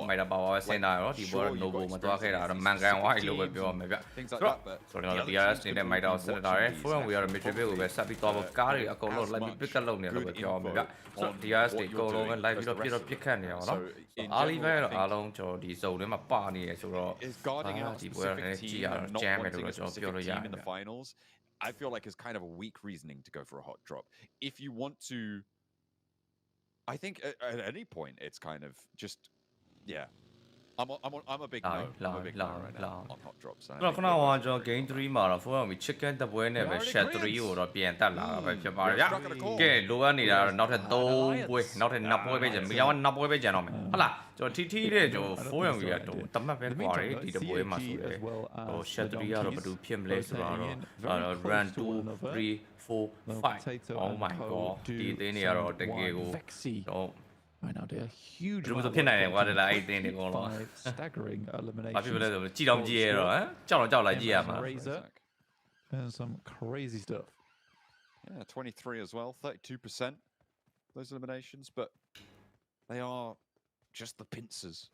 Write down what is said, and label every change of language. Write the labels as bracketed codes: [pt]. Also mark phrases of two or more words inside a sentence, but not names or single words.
[en] Sure, you've got experience, things like that, but the other teams could be watching these and is guarding out specific team and not wanting a specific team in the finals, I feel like is kind of a weak reasoning to go for a hot drop. If you want to, I think at any point it's kind of just, I'm a big no. I'm a big no right now on hot drops. [my] ခုနကကျွန်တော် game 3မှာတော့ phone က chicken တပွဲနဲ့ပဲ shed 3ကိုတော့ပြန်တက်လာတာပဲဖြစ်ပါတယ်ဗျာကဲလိုအပ်နေတာတော့နောက်ထပ်3ပွဲနောက်ထပ်2ပွဲပဲကျန်မီယာက2ပွဲပဲကျန်တော့မယ်ဟုတ်လားကျွန်တော်ထီထီတဲ့ကျွန်တော် phone ကြီးကတော့တမတ်ပဲကွာတယ်ဒီတပွဲမှာဆိုတယ်ဟို shed 3ကတော့ဘယ်လိုဖြစ်မလဲဆိုတော့ run 2 3 4 5 [en] oh my god [my] ဒီအသင်းတွေကတော့တကယ်ကိုတော့ [en] Right now, they're huge. Staggering elimination. And some crazy stuff. Yeah, 23 as well, 32%. Those eliminations, but they are just the pincers.